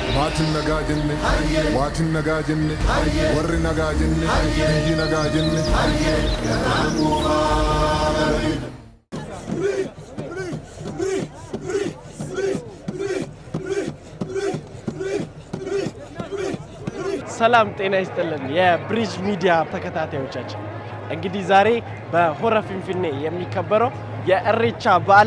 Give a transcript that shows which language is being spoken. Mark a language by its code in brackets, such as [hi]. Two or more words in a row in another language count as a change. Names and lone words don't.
[om] Maatiin nagaa jenne, waatiin nagaa jenne, warri nagaa jenne, biyyi nagaa jenne. [am] ሰላም ጤና ይስጥልን የብሪጅ ሚዲያ ተከታታዮቻችን እንግዲህ ዛሬ በሆራ ፊንፊኔ የሚከበረው የኢሬቻ በዓል